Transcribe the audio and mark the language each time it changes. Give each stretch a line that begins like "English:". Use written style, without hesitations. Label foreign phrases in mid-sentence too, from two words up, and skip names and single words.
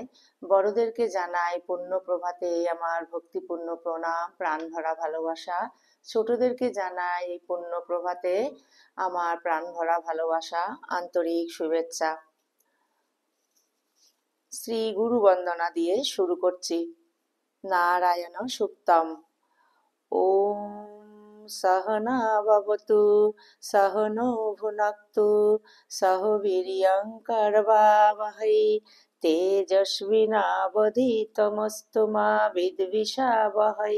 Bangla: বড়দেরকে জানাই পুণ্য প্রভাতে আমার ভক্তিপূর্ণ প্রণাম, প্রাণ ভরা ভালোবাসা। ছোটদেরকে জানাই এই পুণ্য প্রভাতে আমার প্রাণ ভরা ভালোবাসা, আন্তরিক শুভেচ্ছা। শ্রী গুরু বন্দনা দিয়ে শুরু করছি। নারায়ণ সুক্তম।
Sanskrit: ওম सहना भवतु सहनो भुनक्तु सह वीर्यं करवावहै तेजस्विनावधीतमस्तु मा विद्विषावहै।